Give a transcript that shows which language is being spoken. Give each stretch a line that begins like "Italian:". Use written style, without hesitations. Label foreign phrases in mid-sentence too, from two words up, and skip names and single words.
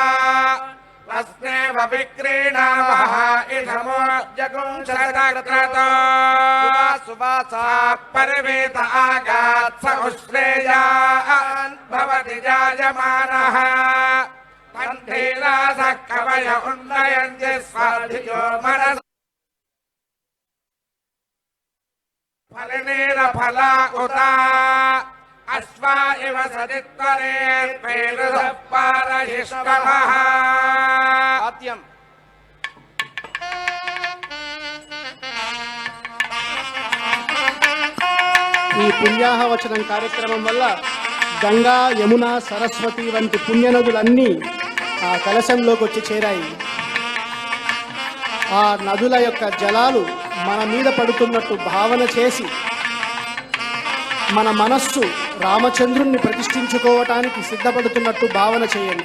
Sanskrit: अस्नेव विक्रीणामः इषमो जगुंशतक्रतो सुवासा परिवेत आगात् स उश्रेयान् भवति जायमानः तन्धीरासः कवय उन्नयन्ति स्वाधियो मनस् फलिनीरफला उता अश्वा इव सदित्वरेर्पेरुधः पारहिष्कवः आद्यम्
Telugu: ఈ పుణ్యాహవచనం కార్యక్రమం వల్ల గంగా, యమున, సరస్వతి వంటి పుణ్యనదులన్నీ ఆ కలశంలోకి వచ్చి చేరాయి. ఆ నదుల యొక్క జలాలు మన మీద పడుతున్నట్టు భావన చేసి మన మనస్సు రామచంద్రుణ్ణి ప్రతిష్ఠించుకోవటానికి సిద్ధపడుతున్నట్టు భావన చేయండి.